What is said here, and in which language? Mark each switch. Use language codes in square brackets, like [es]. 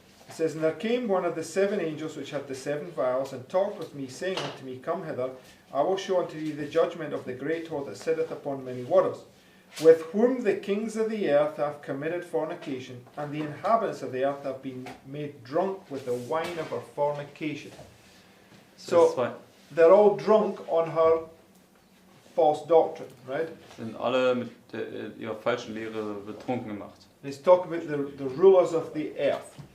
[en] says, And there came one of the 7 angels which had the 7 vials, and talked with me, saying unto me, Come hither, I will show unto thee the judgment of the great whore that sitteth upon many waters, with whom the kings of the earth have committed fornication, and the inhabitants of the earth have been made drunk with the wine of her fornication. So- [de] Vers 2. [en] They're all drunk on her false doctrine, right? [de] Sind alle mit ihrer falschen Lehre betrunken gemacht. [en] And he's talking about the rulers of the earth.